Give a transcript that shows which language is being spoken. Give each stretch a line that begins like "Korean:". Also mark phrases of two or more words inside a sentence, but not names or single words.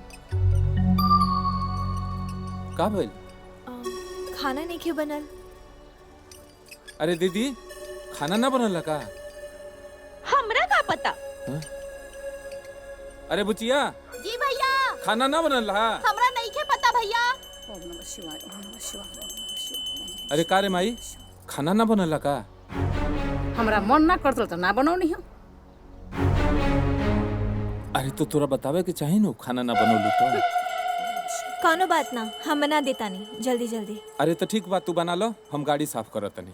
Bhojpuri: का बोल? खाना नहीं के बनल। अरे दीदी, खाना ना बनल का? हमरा का पता। हा? अरे बुचिया, जी भैया, खाना ना बनल हा? हमरा नहीं के पता भैया।
Sanskrit: ओम नमः शिवाय, ओम नमः शिवाय, ओम नमः शिवाय।
Bhojpuri: अरे का रे माई, खाना ना बनल का? हमरा मन ना करतल तो ना बनौनी हम। अरे तो तोरा बतावे के चाही नु, खाना ना बनौलू तो। कोनो बात ना, हम बना देता नहीं, जल्दी जल्दी। अरे तो ठीक बात, तू बना लो, हम गाड़ी साफ करत तनी।